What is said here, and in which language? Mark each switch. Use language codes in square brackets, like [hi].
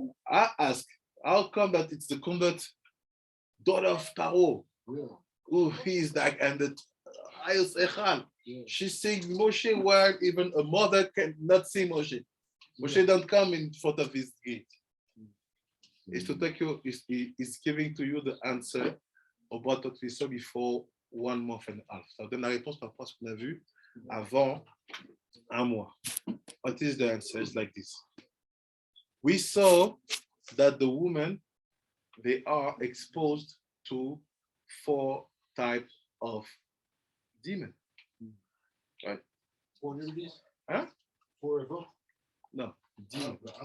[en] I ask, how come that it's the convert daughter of Paro, who is like, and the highest Heichal. She sings Moshe while even a mother cannot see Moshe. Moshe don't come in front of his gate. It's to take you, it's giving to you the answer about what we saw before 1 month and a half. [fr] Ça donne la réponse par rapport à ce qu'on a vu avant un mois. [en] What is the answer? It's like this. We saw that the women, they are exposed to 4 types of demons. Right? 4 nudities? Huh? 4 of them? No. Demon.